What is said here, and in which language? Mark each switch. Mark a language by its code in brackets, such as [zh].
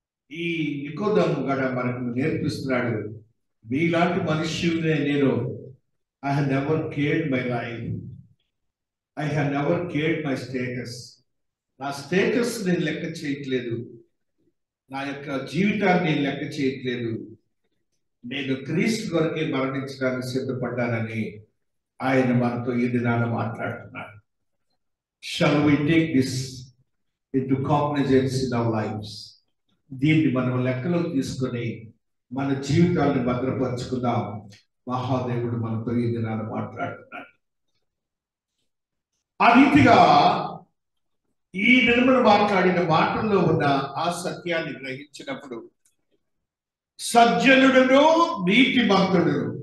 [te] ఈ నికోదేము కూడా మనకు నేర్పిస్తున్నాడు, మీలాంటి మనుష్యులనే నేను [en] I have never cared my life, I have never cared my status. [te] నా స్టేటస్ నేను లెక్క చేయట్లేదు, నా యొక్క జీవితాన్ని నేను లెక్క చేయట్లేదు. నేను క్రీస్తు కొరకే మరణించడానికి సిద్ధపడ్డానని ఆయన మనతో ఈ దినాన మాట్లాడుతున్నాడు. [en] Shall we take this into cognizance in our lives? [te] దీన్ని మనం లెక్కలో తీసుకొని మన జీవితాన్ని భద్రపరుచుకుందాం. మహాదేవుడు మనతో ఈ దినాన మాట్లాడుతున్నాడు. ఆ రీతిగా ఈ దినమున మాట్లాడిన మాటల్లో ఉన్న ఆ సత్యాన్ని గ్రహించినప్పుడు సజ్జనుడును నీతిమంతుడు.